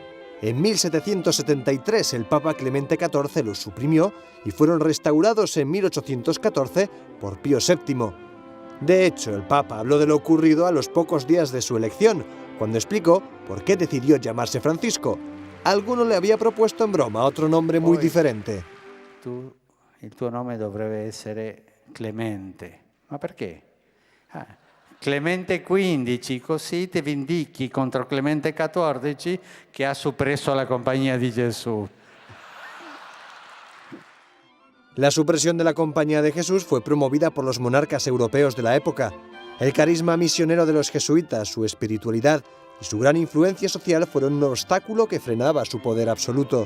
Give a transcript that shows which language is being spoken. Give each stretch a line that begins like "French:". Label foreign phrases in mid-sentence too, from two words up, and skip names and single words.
Spanish: En 1773 el Papa Clemente XIV los suprimió y fueron restaurados en 1814 por Pío VII. De hecho, el Papa habló de lo ocurrido a los pocos días de su elección, cuando explicó por qué decidió llamarse Francisco. Alguno le había propuesto en broma otro nombre muy diferente.
Italian: Il tuo nome dovrebbe essere Clemente. Ma perché? Clemente XV, così ti vendichi contro Clemente XIV che ha soppresso la Compañía de Jesús.
Spanish: La supresión de la Compañía de Jesús fue promovida por los monarcas europeos de la época. El carisma misionero de los jesuitas, su espiritualidad y su gran influencia social fueron un obstáculo que frenaba su poder absoluto.